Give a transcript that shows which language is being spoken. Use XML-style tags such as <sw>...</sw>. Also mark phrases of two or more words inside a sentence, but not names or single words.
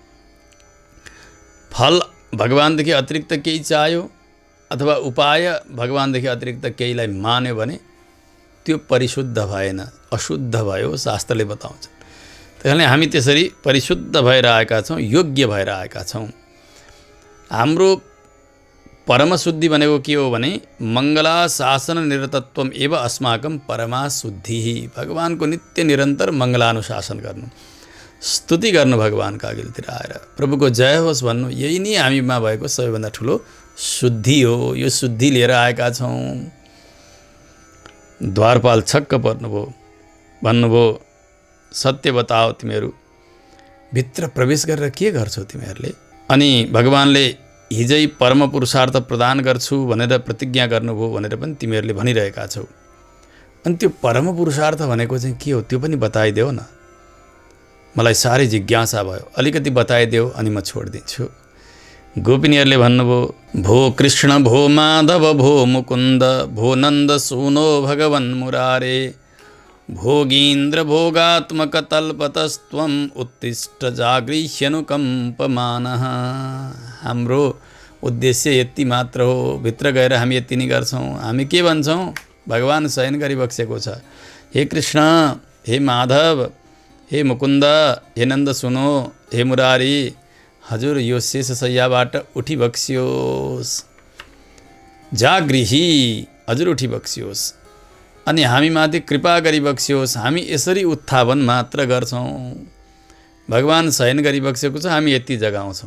<ne>फल भगवानदेखि अतिरिक्त केही चाह्यो अथवा उपाय भगवानदेखि अतिरिक्त केहीलाई मान्यो भने त्यो परिशुद्ध भएन, अशुद्ध भयो, शास्त्रले बताउँछ। त्यसैले हामी त्यसरी परिशुद्ध भएर आएका छौँ, योग्य भएर आएका छौँ। हाम्रो परमशुद्धि भनेको के हो भने</ne> <sa>मङ्गला शासन निरतत्वम एव अस्माकं परमा शुद्धि।</sa> <ne>भगवानको नित्य निरन्तर मङ्गलानुशासन गर्नु, स्तुति गर्नु, भगवानका अघिल्तिर आएर प्रभुको जय होस् भन्नु, यही नै हामीमा भएको सबैभन्दा ठुलो शुद्धि हो। यो शुद्धि लिएर आएका छौँ। द्वारपाल छक्क पर्नुभयो, भन्नुभयो सत्य बताओ, तिमीहरू भित्र प्रवेश गरेर के गर्छौ तिमीहरूले? अनि भगवानले हिजै परम पुरुषार्थ प्रदान गर्छु भनेर प्रतिज्ञा गर्नुभयो भनेर पनि तिमीहरूले भनिरहेका छौ। अनि त्यो परम पुरुषार्थ भनेको चाहिँ के हो त्यो पनि बताइदेऊ न, मलाई साह्रै जिज्ञासा भयो, अलिकति बताइदेऊ अनि म छोडिदिन्छु। गोपिनीहरूले भन्नुभयो</ne> <sa>भो कृष्ण भो माधव भो मुकुन्द भो नन्द सुनो भगवन् मुरारे भोगीन्द्र भोगात्मक तल्पतस्त्वम् उत्तिष्ठ जागृह्यनुकम्पमानः।</sa> <ne>हाम्रो उद्देश्य यति मात्र हो, भित्र गएर हामी यति नै गर्छौँ। हामी के भन्छौँ? भगवान शयन गरिबक्सेको छ। हे कृष्ण, हे माधव, हे मुकुन्द, हे नन्द सुनो, हे मुरारी, हजुर यो शेष शय्याबाट उठी बक्सियोस्, जागृही, हजुर उठी बक्सियोस् अनि हामीमाथि कृपा गरिबक्सियोस्। हामी यसरी उत्थापन मात्र गर्छौँ। भगवान शयन गरिबक्सेको छ, हामी यति जगाउँछौँ।</ne>